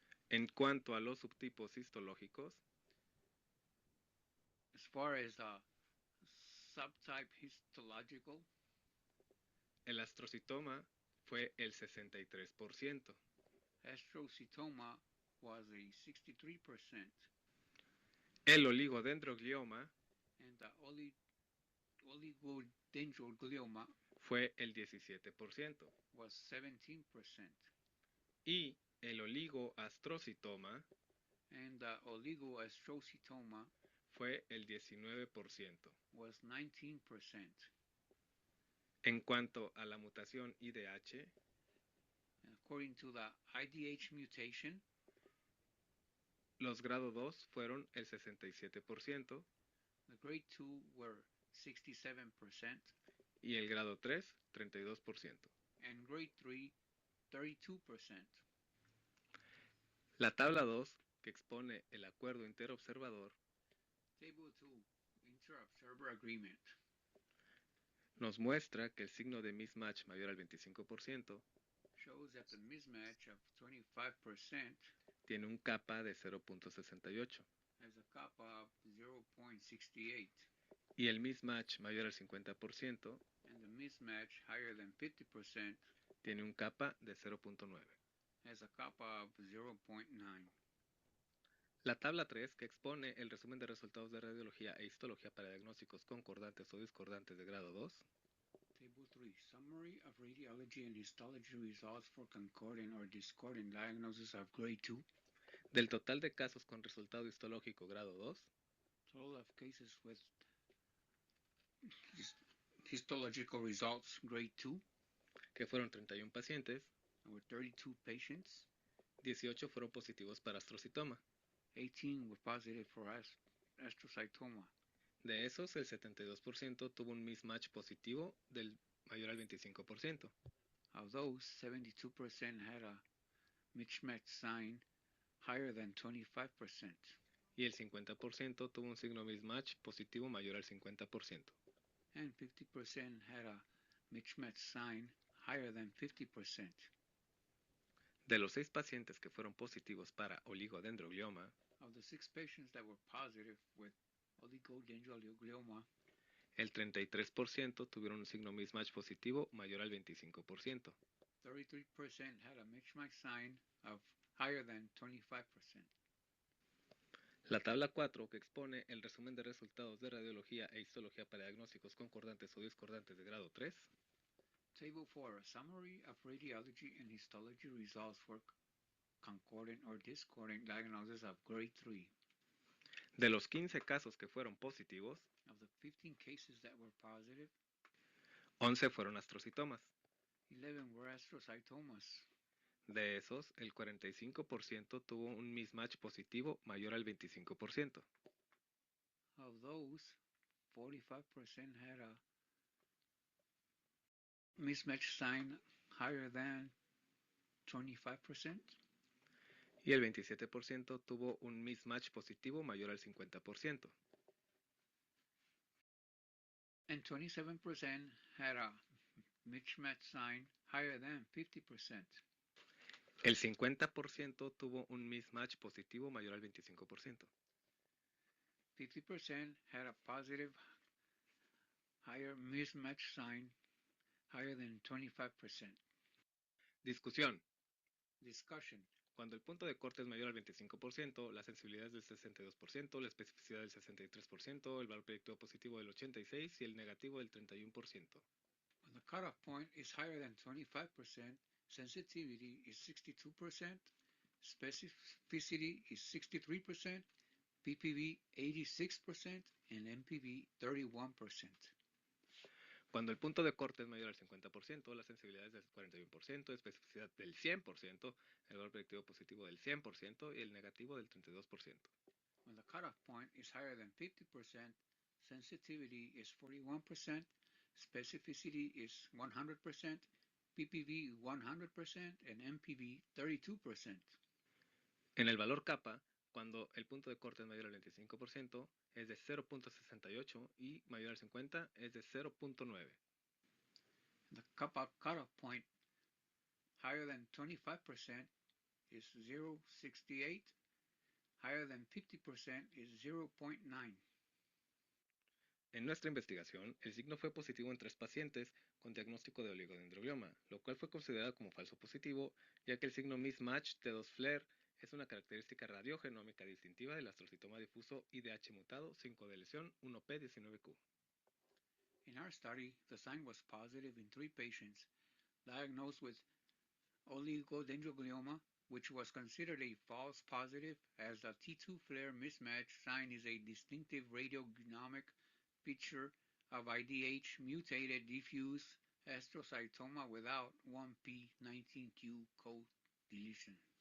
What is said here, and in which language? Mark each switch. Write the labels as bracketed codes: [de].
[es] En cuanto a los subtipos histológicos, [en] As far as the subtype histological, [es] el astrocitoma fue el 63%. [en] astrocytoma was a 63%. [es] El oligodendroglioma [en] And the oligodendroglioma [es] fue el 17%. [en] was 17%. [es] Y el oligoastrocitoma [en] And the oligoastrocytoma [es] fue el 19%. [en] was 19%. [es] En cuanto a la mutación IDH, [en] According to the IDH mutation, [es] los grado 2 fueron el 67% [en] the grade 2 were 67%, [es] y el grado 3, 32%. [en] and grade 3, 32%. [es] La tabla 2, que expone el acuerdo interobservador, [en] Table 2, Inter-Observer Agreement, [es] nos muestra que el signo de mismatch mayor al 25% [en] shows that the mismatch of 25% [es] tiene un kappa de 0.68 [en] has a kappa of 0.68, [es] y el mismatch mayor al 50% [en] and the mismatch higher than 50% [es] tiene un kappa de 0.9. [en] has a kappa of 0.9. [es] La tabla 3, que expone el resumen de resultados de radiología e histología para diagnósticos concordantes o discordantes de grado 2, [en] Table 3, Summary of Radiology and Histology Results for Concordant or Discordant Diagnosis of Grade 2. [es] del total de casos con resultado histológico grado 2, [en] Total of cases with histological results Grade 2. [es] que fueron 31 pacientes, [en] There were 32 patients. [es] 18 fueron positivos para astrocitoma. [en] 18 were positive for astrocytoma. [es] De esos, el 72% tuvo un mismatch positivo del mayor al 25%. [en] Of those, 72% had a mismatch sign higher than 25%. [es] Y el 50% tuvo un signo mismatch positivo mayor al 50%. [en] And 50% had a mismatch sign higher than 50%. [es] De los 6 pacientes que fueron positivos para oligodendroglioma, [en] Of the 6 patients that were positive with oligodendroglioma, [es] el 33% tuvieron un signo mismatch positivo mayor al 25%. [en] 33% had a mismatch sign of higher than 25%. [es] La tabla 4, que expone el resumen de resultados de radiología e histología para diagnósticos concordantes o discordantes de grado 3, [en] Table 4, a summary of radiology and histology results for concordant or discordant diagnosis of grade 3. [es] de los 15 casos que fueron positivos, [en] Of the 15 cases that were positive, [es] 11 fueron astrocitomas. [en] 11 were astrocytomas. [es] De esos, el 45% tuvo un mismatch positivo mayor al 25%. [en] Of those, 45% had a mismatch sign higher than 25%. [es] Y el 27% tuvo un mismatch positivo mayor al 50%. [en] And 27% had a mismatch sign higher than 50%. [es] El 50% tuvo un mismatch positivo mayor al 25%. [en] 50% had a positive higher mismatch sign, higher than 25%. [es] Discusión. [en] Discussion. [es] Cuando el punto de corte es mayor al 25%, la sensibilidad es del 62%, la especificidad del 63%, el valor predictivo positivo del 86% y el negativo del 31%. [en] When the cutoff point is higher than 25%, sensitivity is 62%, specificity is 63%, PPV 86%, and MPV 31%. [es] Cuando el punto de corte es mayor al 50%, la sensibilidad es del 41%, especificidad del 100%, el valor predictivo positivo del 100% y el negativo del 32%. [en] When the cutoff point is higher than 50%, sensitivity is 41%, specificity is 100%, PPV 100%, and MPV 32%. [es] En el valor kappa, cuando el punto de corte es mayor al 25%, es de 0.68 y mayor al 50 es de 0.9. [en] The cutoff point higher than 25% is 0.68, higher than 50% is 0.9. [es] En nuestra investigación, el signo fue positivo en 3 pacientes con diagnóstico de oligodendroglioma, lo cual fue considerado como falso positivo, ya que el signo mismatch T2-FLAIR es una característica radiogenómica distintiva del astrocitoma difuso IDH mutado sin codeleción 1P19Q. [en] In our study, the sign was positive in 3 patients diagnosed with oligodendroglioma, which was considered a false positive as the T2 flare mismatch sign is a distinctive radiogenomic feature of IDH mutated diffuse astrocytoma without 1p19q code deletion.